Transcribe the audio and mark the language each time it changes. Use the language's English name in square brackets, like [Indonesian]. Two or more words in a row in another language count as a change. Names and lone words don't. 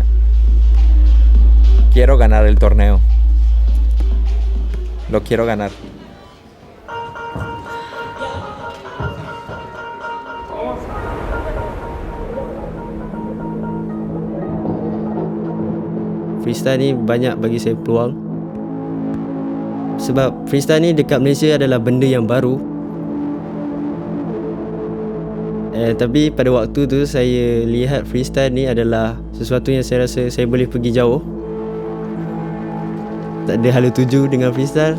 [Spanish] Quiero ganar el torneo. Lo quiero ganar. [Malay] Freestyle ni banyak bagi saya peluang. Sebab freestyle ni dekat Malaysia adalah benda yang baru. Tapi pada waktu tu saya lihat freestyle ni adalah sesuatu yang saya rasa saya boleh pergi jauh. Tak ada hala tuju dengan freestyle.